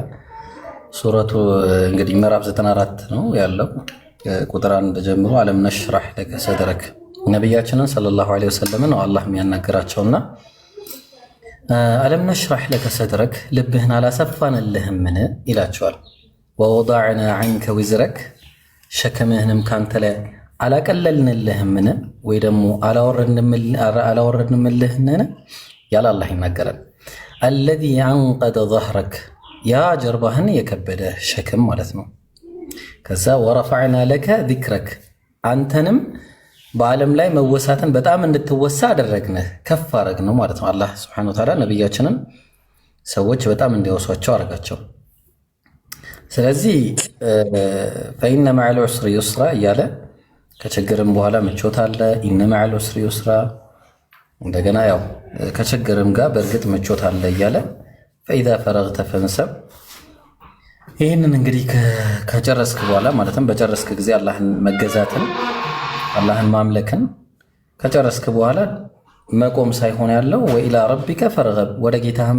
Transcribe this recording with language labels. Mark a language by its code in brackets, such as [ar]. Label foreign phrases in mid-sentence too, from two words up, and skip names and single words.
[am] ሱረቱ እንግዲህ ምዕራፍ 94 ነው ያለው። ቁጥር 1 ጀምሮ [ar] ألم نشرح لك صدرك [am] ነብያችንን [ar] صلى الله عليه وسلم [am] ነው አላህ የሚያናገራቸውና [ar] ألم نشرح لك صدرك [am] ልብህን አላሰፋንልህምን ይላቸዋል። [ar] ووضعنا عنك وزرك [am] ሸክምህንም ካንተ ላይ አላቀለልንልህምን ወይ ደግሞ አላወረድንልህምን ያለ አላህ ይናገራል። [ar] الذي انقض ظهرك [am] ያ ጀርባህን የከበደ ሸክም ማለት ነው። ከዛ [ar] ورفعنا لك ذكرك [am] አንተንም በዓለም ላይ መወሳትን በጣም እንድትወሳ አደረግንህ፣ ከፍ አደረግነው ማለት ነው። አላህ [ar] سبحانه وتعالى [am] ነብያችንን ሰዎች በጣም እንዲወሷቸው አደረጋቸው። ስለዚህ [ar] فإن مع العسر [am] يسرا እያለ ከችግርም በኋላ ምቾት አለ። [ar] إن مع العسر يسرا [am] እንደገና ያው ከችግርም ጋር በእርግጥ ምቾት አለ እያለ [ar] فإذا فرغت فانصب። [am] ይህንን እንግዲህ ከጨረስክ በኋላ ማለትም በጨረስክ ጊዜ አላህን መገዛትን አላህን ማምለክን ከጨረስክ በኋላ መቆም ሳይሆን ያለው [ar] وإلى ربك فارغب [am] ወደ ጌታህን